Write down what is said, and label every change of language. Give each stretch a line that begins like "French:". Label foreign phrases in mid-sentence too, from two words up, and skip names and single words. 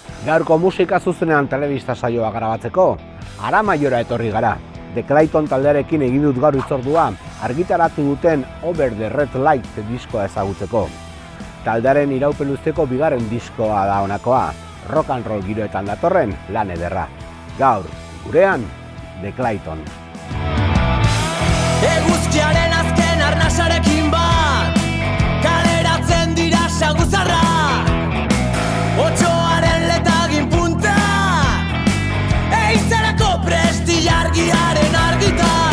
Basque: Gaurko musika zuzenean telebista saioa grabatzeko, Aramaiora etorri gara. The Clayton taldearekin egin dut gaur hitzordua, argitaratu duten Over the Red Light diskoa ezagutzeko. Taldearen iraupen luzeko bigarren diskoa da honakoa,
English: rock and roll
Basque: giroetan datorren lan ederra. Gaur, gurean, The Clayton. Eguzkiaren azken arnasarekin bat, kaleratzen dira saguzarra. Otxoaren letagin punta, eizarako presti argiaren argitan.